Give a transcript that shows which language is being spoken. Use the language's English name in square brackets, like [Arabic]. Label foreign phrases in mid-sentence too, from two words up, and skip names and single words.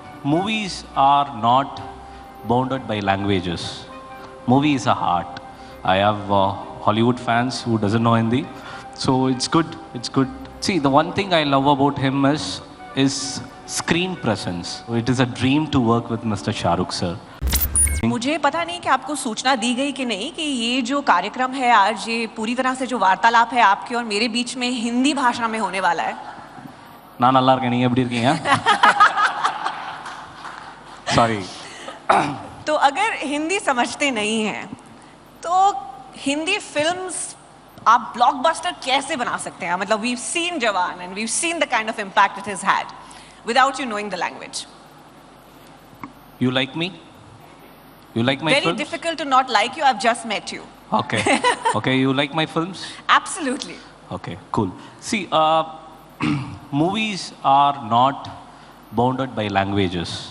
[English] Movies are not bounded by languages. Movie is a art. I have Hollywood fans who doesn't know Hindi, so it's good. It's good. See, the one thing I love about him is screen presence. It is a dream to work with Mr. Shahrukh sir. [Hindi] मुझे पता नहीं कि आपको सूचना दी गई कि नहीं कि ये जो कार्यक्रम है आज, ये पूरी तरह से जो वार्तालाप है आपके और मेरे बीच में हिंदी भाषा में होने वाला है. [Tamil] நான் நல்லா இருக்கேன், நீங்க எப்படி இருக்கீங்க? [English] Sorry. [Hindi] तो अगर हिंदी समझते नहीं हैं तो हिंदी फिल्म्स आप ब्लॉकबस्टर कैसे बना सकते हैं? [English] मतलब we've seen जवान and we've seen the kind of impact it has had without you knowing the language. You like me? You like my films? Very difficult to not like you. I've just met you. Okay. Okay, you like my films? Absolutely. Okay, cool. See, movies are not bounded by languages.